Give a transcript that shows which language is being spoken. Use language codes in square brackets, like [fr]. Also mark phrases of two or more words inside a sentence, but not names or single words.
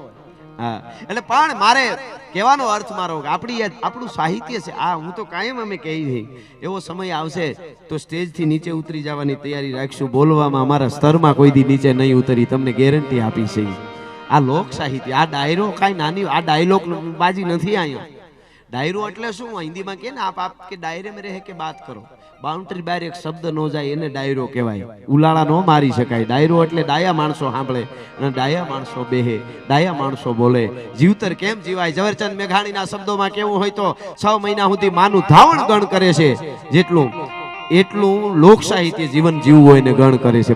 [gu] હા એટલે પણ મારે કહેવાનો અર્થ મારો આપણું સાહિત્ય છે આ, હું તો કાયમ અમે કહી છે એવો સમય આવશે તો સ્ટેજ થી નીચે ઉતરી જવાની તૈયારી રાખશું. બોલવામાં અમારા સ્તરમાં કોઈ દી નીચે નહીં ઉતરી, તમને ગેરંટી આપી છે. આ લોક સાહિત્ય, આ ડાયરો કાંઈ નાની, આ ડાયલોગ બાજી નથી. અહીંયા ડાયરો એટલે શું? હિન્દીમાં કે ને [hi] आप के डायरे में रह के बात [gu] કરો, બાઉન્ડ્રી બહાર એક શબ્દ નો જાય એને ડાયરો કહેવાય. ઉલાળા નો મારી શકાય. ડાયરો એટલે ડાયા માણસો સાંભળે અને ડાયા માણસો બેહે, ડાયા માણસો બોલે. જીવતર કેમ જીવાય? ઝવેરચંદ મેઘાણીના શબ્દોમાં કેવું હોય તો 6 મહિના સુધી માનું ધાવણ ગણ કરે છે, જેટલું એટલું લોક સાહિત્ય જીવન જીવવું હોય ને ગણ કરે છે.